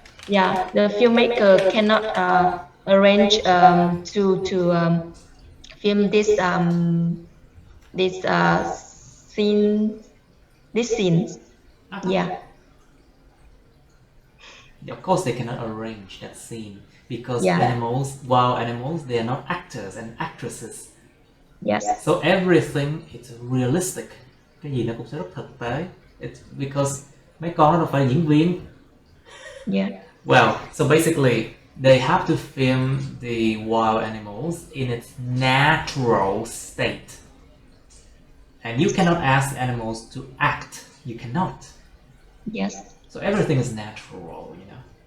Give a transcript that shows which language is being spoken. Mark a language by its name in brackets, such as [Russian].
[English] Yeah, the filmmaker cannot arrange to film this scenes. Yeah. Of course, they cannot arrange that scene because Yeah. wild animals, they are not actors and actresses. Yes. So everything is realistic. [Vietnamese] Cái gì nó cũng sẽ rất thực tế. [English] It's because [Vietnamese] mấy con nó đâu phải là diễn viên. [English] Yeah. Well, so basically, they have to film the wild animals in its natural state. And you cannot ask animals to act. You cannot. Yes. So everything is natural, you know.